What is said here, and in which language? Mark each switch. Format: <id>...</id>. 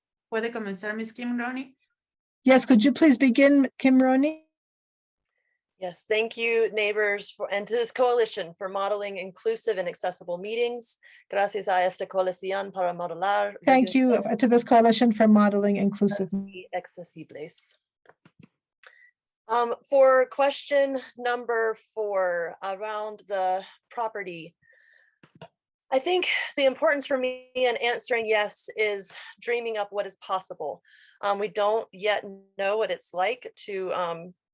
<es>¿Puede comenzar, Miss Kim Roney?</es> <en>Yes, could you please begin, Kim Roney? Yes, thank you, neighbors, and to this coalition for modeling inclusive and accessible meetings.</en> <es>Gracias a esta coalición para modelar.</es> <en>Thank you to this coalition for modeling inclusive.</en> <es>Accesibles.</es> <en>For question number 4 around the property, I think the importance for me in answering yes is dreaming up what is possible. We don't yet know what it's like to</en>